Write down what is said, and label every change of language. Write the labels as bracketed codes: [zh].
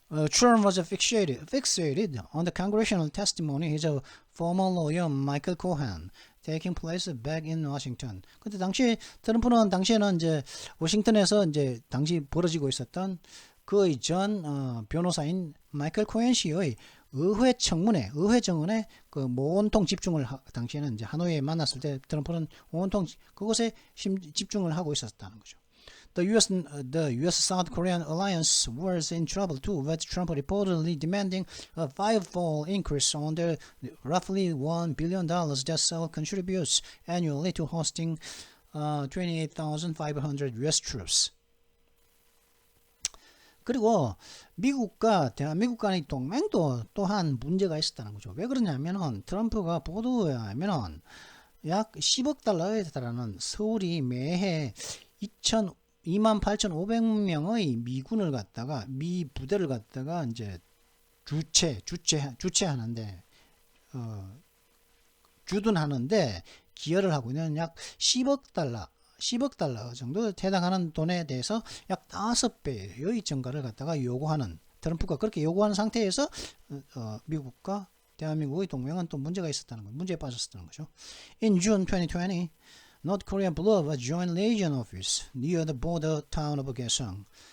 [en] Trump was fixated on the congressional testimony of former lawyer Michael Cohen taking place back in Washington. [ko] 근데 당시 트럼프는 당시에는 이제 워싱턴에서 이제 당시 벌어지고 있었던 그의 전 변호사인 마이클 코엔 씨의 의회 정원에 그 온통 집중을 당시에는 이제 하노이에 만났을 때 트럼프는 온통 그곳에 집중을 하고 있었다는 거죠. [en] The U.S. South Korean alliance was in trouble too, with Trump reportedly demanding a five-fold increase on their roughly $1 billion that Seoul contributes annually to hosting 28,500 U.S. troops. [ko] 그리고 미국과 대한민국 간의 동맹도 또한 문제가 있었다는 거죠. 왜 그러냐면은 트럼프가 보도에 하면은 약 10억 달러에 달하는 서울이 매해 28,500명의 미군을 갖다가 미 부대를 갖다가 이제 주최하는데 주둔하는데 기여를 하고 있는 약 10억 달러 정도 해당하는 돈에 대해서 약 5배의 증가를 갖다가 요구하는 트럼프가 그렇게 요구하는 상태에서 미국과 대한민국의 동맹은 또 문제가 있었다는 거, 문제에 빠졌었다는 거죠. [en] In June 2020, North Korea blew up a joint legion office near the border town of Kaesong.